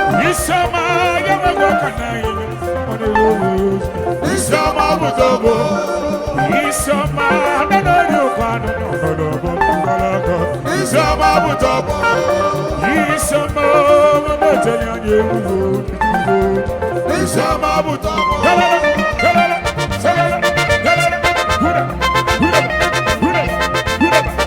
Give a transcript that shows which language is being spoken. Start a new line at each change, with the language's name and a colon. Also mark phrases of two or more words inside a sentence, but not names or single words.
Igbo: Isioma, ya nwekwa ka na-enye. Isioma bụ tọgbọ. Isioma, nọ n'ọrụ ụkwa, nọ n'ọrụ ụkwa, nọ n'ọrụ ụkwa. Isioma bụ tọgbọ. Isioma, mama,
English: tell you, you
Igbo: Isioma bụ tọgbọ. Galala, galala, galala, galala. Huda, huda, huda, huda.